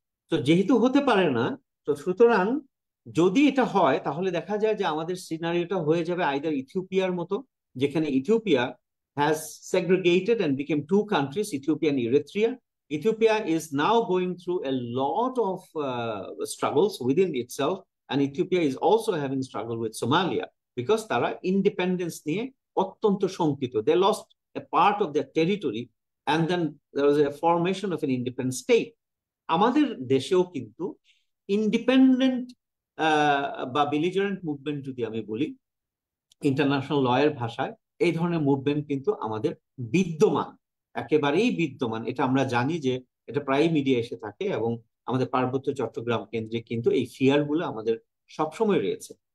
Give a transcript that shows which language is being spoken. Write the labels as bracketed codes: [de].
[bn] তো যেহেতু হতে পারে না, তো সুতরাং যদি এটা হয় তাহলে দেখা যায় যে আমাদের সিনারিওটা হয়ে যাবে আইদার ইথিওপিয়ার মতো, যেখানে Ethiopia [en] Has segregated and became two countries, Ethiopia and Eritrea. Ethiopia is now going through a lot of struggles within itself, and Ethiopia is also having struggle with Somalia because [bn] তারা independence নিয়ে অত্যন্ত শঙ্কিত। [en] They lost a part of their territory and then there was a formation of an independent state. [bn] আমাদের দেশেও কিন্তু independent বা বিলিজারেন্ট movement যদি আমি বলি ইন্টারন্যাশনাল লয়ের ভাষায়, এই ধরনের মুভমেন্ট কিন্তু আমাদের বিদ্যমান, একেবারেই বিদ্যমান। এটা আমরা জানি যে এটা প্রায় মিডিয়া এসে থাকে, এবং আমাদের পার্বত্য চট্টগ্রাম কেন্দ্রে কিন্তু এই ফিয়ার গুলো আমাদের সবসময় রয়েছে।